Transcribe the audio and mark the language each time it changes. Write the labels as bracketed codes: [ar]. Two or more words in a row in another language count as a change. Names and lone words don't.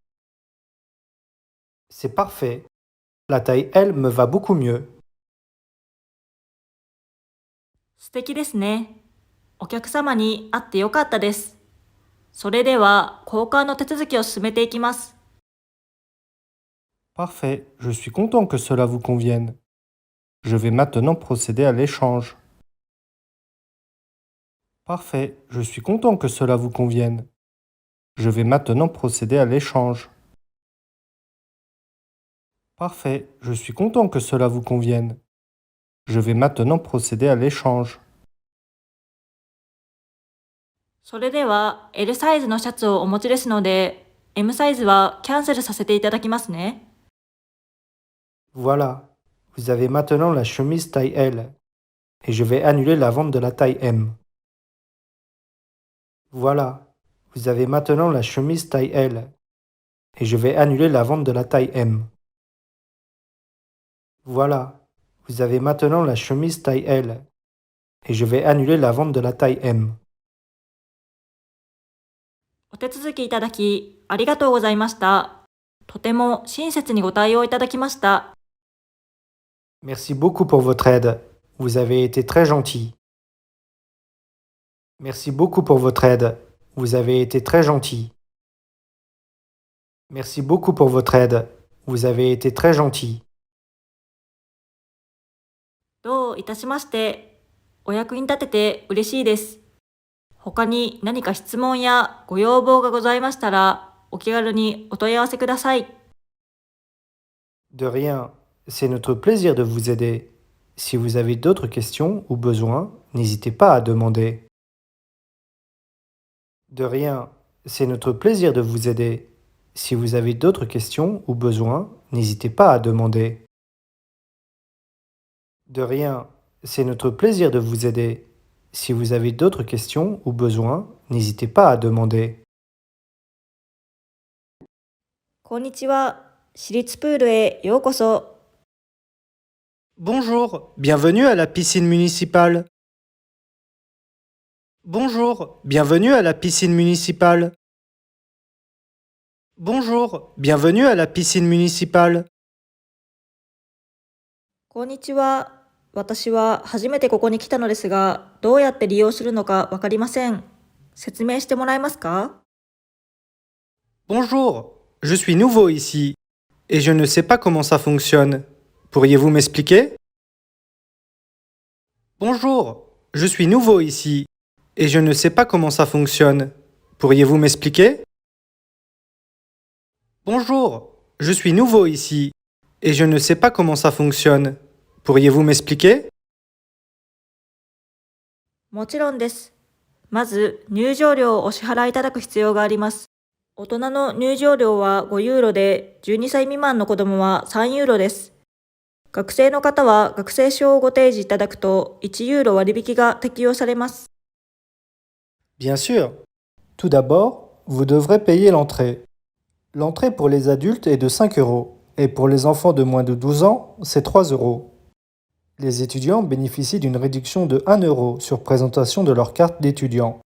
[fr] C'est parfait. La taille L me va beaucoup mieux. [ja] 素敵ですね。お客様に会ってよかったです。それでは交換の手続きを進めていきます。 [fr] Parfait. Je suis content que cela vous convienne. Je vais maintenant procéder à l'échange. Parfait. Je suis content que cela vous convienne. Je vais maintenant procéder à l'échange. Parfait. Je suis content que cela vous convienne. Je vais maintenant procéder à l'échange. [ja] それでは L サイズのシャツをお持ちですので、M サイズはキャンセルさせていただきますね。 [fr] Voilà. Vous avez maintenant la chemise taille L. Et je vais annuler la vente de la taille M. Voilà. Vous avez maintenant la chemise taille L. Et je vais annuler la vente de la taille M. Voilà. Vous avez maintenant la chemise taille L. Et je vais annuler la vente de la taille M. [ja] お手続きいただきありがとうございました。とても親切にご対応いただきました。 [fr] Merci beaucoup pour votre aide. Vous avez été très gentil. Merci beaucoup pour votre aide. Vous avez été très gentil. Merci beaucoup pour votre aide. Vous avez été très gentil. [ja] どういたしまして。お役に立てて嬉しいです。他に何か質問やご要望がございましたら、お気軽にお問い合わせください。 [fr] De rien. C'est notre plaisir de vous aider. Si vous avez d'autres questions ou besoins, n'hésitez pas à demander. De rien. C'est notre plaisir de vous aider. Si vous avez d'autres questions ou besoins, n'hésitez pas à demander. De rien. C'est notre plaisir de vous aider. Si vous avez d'autres questions ou besoins, n'hésitez pas à demander. [ja] こんにちは。私立プールへようこそ。 [fr] Bonjour, bienvenue à la piscine municipale. Bonjour, bienvenue à la piscine municipale. Bonjour, bienvenue à la piscine municipale. [ja] こんにちは。私は初めてここに来たのですが、どうやって利用するのかわかりません。説明してもらえますか？ [fr] Bonjour, je suis nouveau ici et je ne sais pas comment ça fonctionne. Pourriez-vous m'expliquer? Bonjour, je suis nouveau ici et je ne sais pas comment ça fonctionne. Pourriez-vous m'expliquer? Bonjour, je suis nouveau ici et je ne sais pas comment ça fonctionne. Pourriez-vous m'expliquer? [ja] もちろんです。まず、入場料をお支払いいただく必要があります。大人の入場料は5ユーロで、12歳未満の子供は3ユーロです。学生の方は学生証をご提示いただくと1ユーロ割引が適用されます。 [fr] Bien sûr. Tout d'abord, vous devrez payer l'entrée. L'entrée pour les adultes est de 5 euros et pour les enfants de moins de 12 ans, c'est 3 euros. Les étudiants bénéficient d'une réduction de 1 euro sur présentation de leur carte d'étudiant.